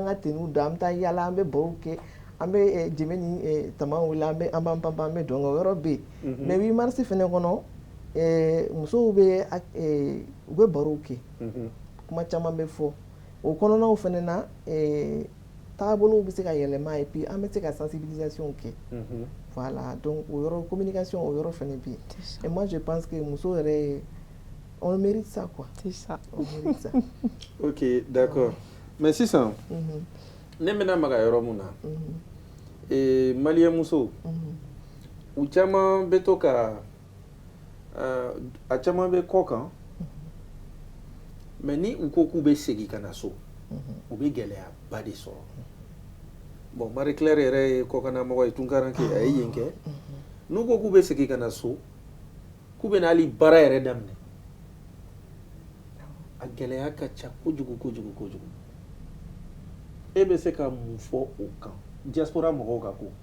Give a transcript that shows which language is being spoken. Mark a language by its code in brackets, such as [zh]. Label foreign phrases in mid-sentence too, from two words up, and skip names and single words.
[bm] ka teniw don an bɛ taa yala an bɛ barow kɛ an bɛ jɛmɛ ni tama wuli an b'an panpan an bɛ dɔn o yɔrɔ bɛ yen mais 8 mars fɛnɛ kɔnɔ musow bɛ u bɛ barow kɛ kuma caman bɛ fɔ o kɔnɔnaw fɛnɛ na taabolow bɛ se ka yɛlɛma [fr] et puis [bm] an bɛ se ka sensibilisation kɛ [fr] voilà donc au [bm] yɔrɔ communication au yɔrɔ fɛnɛ bɛ yen [fr] et moi je pense que [bm] muso yɛrɛ [fr] on mérite ça quoi c'est ça on mérite ça OK d'accord mais [bm] sisan ne bɛna maga yɔrɔ mun na malien muso u caman bɛ to ka a caman bɛ kɔ kan mais ni u ko k'u bɛ segin ka na so u bɛ gɛlɛyaba de sɔrɔ bon Marie Claire yɛrɛ ye kɔkana mɔgɔ ye tunkaran kɛ a ye yen kɛ n'u ko k'u bɛ segin ka na so k'u bɛ na hali baara yɛrɛ daminɛ a gɛlɛya ka ca kojugu kojugu kojugu e bɛ se ka mun fɔ o kan diaspora mɔgɔw ka ko